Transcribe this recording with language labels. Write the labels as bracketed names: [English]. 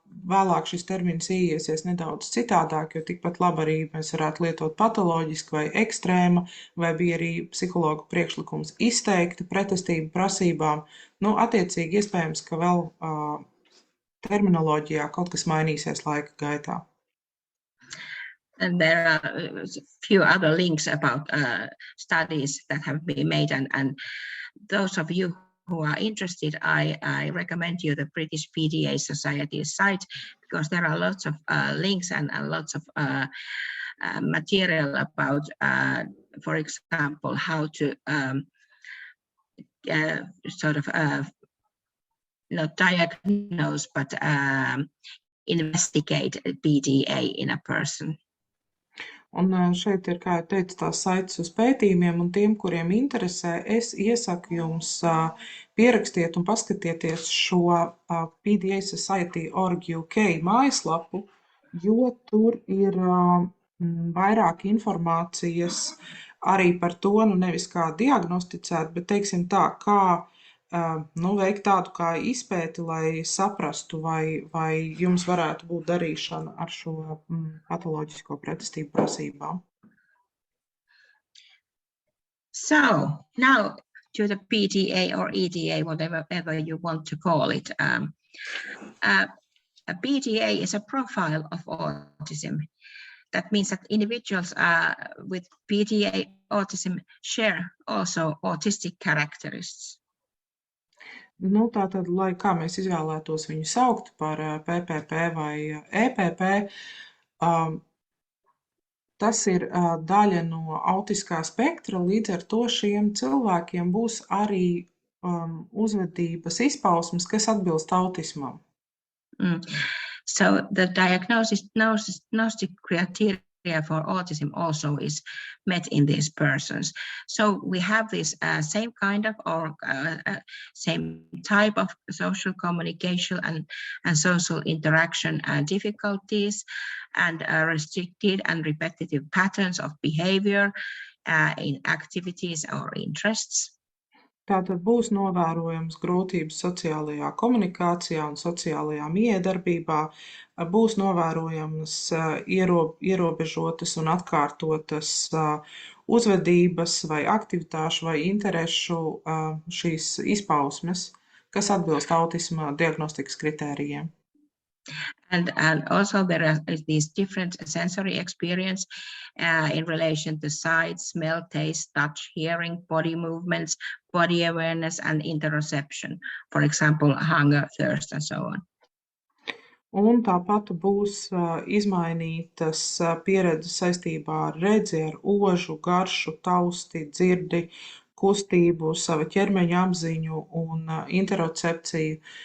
[Latvian] vēlāk šis termins ieiesies nedaudz citādāk, jo tikpat labi arī mēs varētu lietot patoloģiski vai ekstrēma, vai bija arī psihologu priekšlikums izteikta pretestība prasībām. Nu, attiecīgi iespējams, ka vēl terminoloģijā kaut kas mainīsies laika gaitā. [English] And there are a few other links about studies that have been made, and those of you who are interested, I recommend you the British PDA Society site, because there are lots of links and lots of material about, for example, how to sort of not diagnose, but investigate PDA in a person. [Latvian] Un šeit ir, kā jau teicu, tās saites uz pētījumiem, un tiem, kuriem interesē, es iesaku jums pierakstiet un paskatieties šo PDA Society.org UK mājaslapu, jo tur ir vairāk informācijas arī par to, nu nevis kā diagnosticēt, bet teiksim tā, kā veikt tādu kā izpēti, lai saprastu, vai jums varētu būt darīšana ar šo patoloģisko pretestību prasībām. [English] So now to the PDA or EDA, whatever you want to call it. A PDA is a profile of autism. That means that individuals with PDA autism share also autistic characteristics. [Latvian] Nu, tātad, lai kā mēs izvēlētos viņu saukt par PPP vai EPP, tas ir daļa no autiskā spektra, līdz ar to šiem cilvēkiem būs arī uzvedības izpausmes, kas atbilst autismam. [English] So the diagnostic criteria for autism also is met in these persons. So we have this same kind of or same type of social communication and social interaction difficulties and restricted and repetitive patterns of behavior in activities or interests. [Latvian] Tātad būs novērojams grūtības sociālajā komunikācijā un sociālajā miedarbībā, būs novērojamas ierobežotas un atkārtotas uzvedības vai aktivitāšu vai interešu šīs izpausmes, kas atbilst autisma diagnostikas kritērijiem. [English] And also there is these different sensory experience in relation to sight, smell, taste, touch, hearing, body movements, body awareness, and interoception. For example, hunger, thirst, and so on. [Latvian] Un tāpat būs izmainītas pieredzes saistībā ar redzi, ar ožu, garšu, tausti, dzirdi, kustību, sava ķermeņa apziņu un interocepciju.